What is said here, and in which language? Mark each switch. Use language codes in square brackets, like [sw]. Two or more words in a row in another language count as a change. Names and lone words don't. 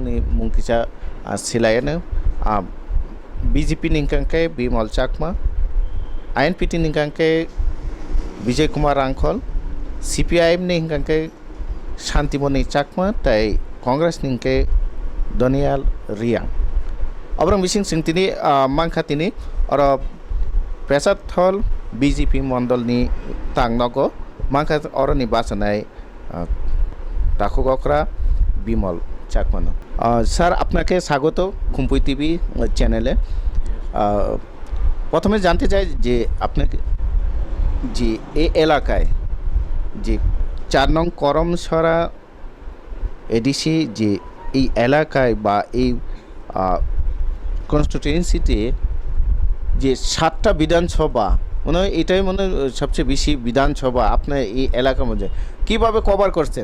[trp] ni mungkisa silayana BJP ningkangke Bimal Chakma INPT ningkangke Vijay Kumar Rangkhol CPIM ningkangke Shantimoni Chakma tai Congress ningke Daniel Riang Abrang bising sing tini mangkha tini oro pesat thol BJP mondol ni tangnogo mangkha oro ni basanai takugokra [bn] Bimal Chakmano স্যার আপনাকে স্বাগত খুম্পুই টিভি চ্যানেলে প্রথমে জানতে চাই যে আপনাকে যে এই এলাকায় যে 4 নং করমছড়া এডিসি যে এই এলাকায় বা এই কনস্টিটিউয়েন্সিতে যে 7টা বিধানসভা মনে হয় এটাই মনে সবচেয়ে বেশি বিধানসভা আপনার এই এলাকার মধ্যে কিভাবে কভার করছেন